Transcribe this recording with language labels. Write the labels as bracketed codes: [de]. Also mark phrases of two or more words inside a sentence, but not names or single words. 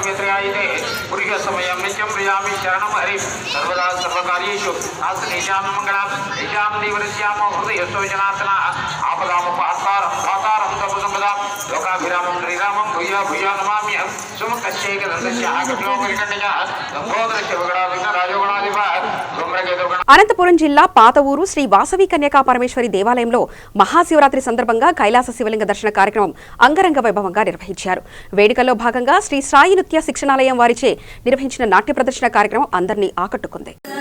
[sa] यत्र आयते पुरुषसमयं नित्यं प्रियामि शरणं हरिं सर्वदा सर्वकार्येषु नास्तिजां मङ्गलं तेषां देवरस्यामो हृदयस्थो जनार्दनः आपदामुपहर्तारं दातारं सर्वसम्पदां लोकाभिरामं श्रीरामं भूया भूया नमाम्यहं सुमुखस्यैकदन्तस्याः कपिलोकरिकण्डयः गङ्गोदरस्य वगडादिग्न राजोगणाधिपः धूम्रकेतुगण. [te] అనంతపురం జిల్లా పాత ఊరు శ్రీ వాసవి కన్యకా పరమేశ్వరి దేవాలయంలో మహాశివరాత్రి సందర్భంగా కైలాస శివలింగ దర్శన కార్యక్రమం అంగరంగ వైభవంగా నిర్వహించారు. వేడుకల్లో భాగంగా శ్రీ సాయి నృత్య శిక్షణాలయం వారిచే నిర్వహించిన నాట్య ప్రదర్శన కార్యక్రమం అందరినీ ఆకట్టుకుంది.